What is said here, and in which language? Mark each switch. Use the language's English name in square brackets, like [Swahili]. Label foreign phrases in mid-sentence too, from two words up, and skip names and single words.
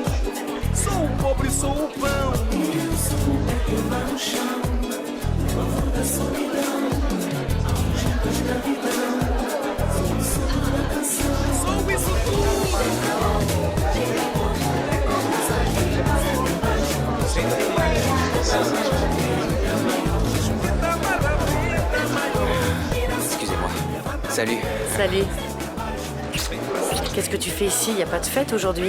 [Portuguese] Sou o pobre, sou o pão. Eu sou o pé que vai no chão, o pavor da solidão, afugento a escravidão. Sou o som da canção, sou isso tudo. [French] Excusez-moi. Salut. Salut. Qu'est-ce que tu fais ici? Y a pas de fête aujourd'hui?